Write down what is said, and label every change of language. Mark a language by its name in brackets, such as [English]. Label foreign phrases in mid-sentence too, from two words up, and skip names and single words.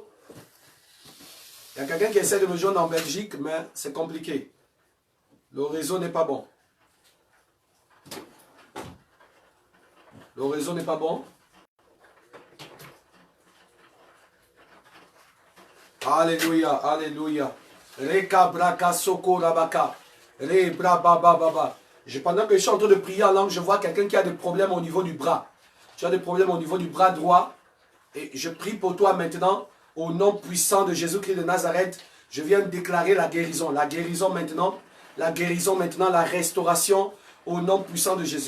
[French] Il y a quelqu'un qui essaie de me joindre en Belgique, mais c'est compliqué. Le réseau n'est pas bon. Le réseau n'est pas bon. Alléluia, alléluia. Reka braka soko rabaka. Re bra baba baba. Pendant que je suis en train de prier en langue, je vois quelqu'un qui a des problèmes au niveau du bras. Tu as des problèmes au niveau du bras droit. Et je prie pour toi maintenant, au nom puissant de Jésus-Christ de Nazareth. Je viens de déclarer la guérison. La guérison maintenant, la restauration au nom puissant de Jésus.